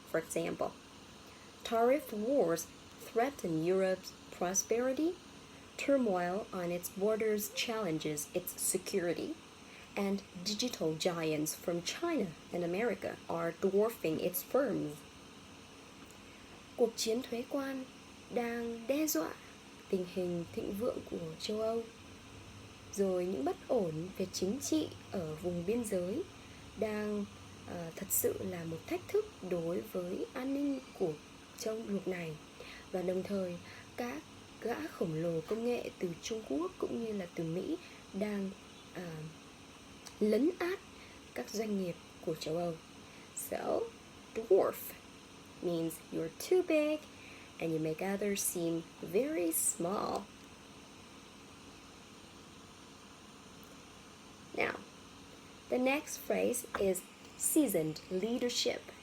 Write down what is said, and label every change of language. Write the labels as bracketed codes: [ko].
[en] For example, tariff wars threaten Europe's prosperity, turmoil on its borders challenges its security, and digital giants from China and America are dwarfing its firms. [vi] Cuộc chiến thuế quan đang đe dọa tình hình thịnh vượng của châu Âu. Rồi những bất ổn về chính trị ở vùng biên giới đang thật sự là một thách thức đối với an ninh của châu lục này. Và đồng thời các gã khổng lồ công nghệ từ Trung Quốc cũng như là từ Mỹ đang lấn át các doanh nghiệp của châu Âu. [en] So, dwarf means you're too big and you make others seem very small. Now, the next phrase is seasoned leadership.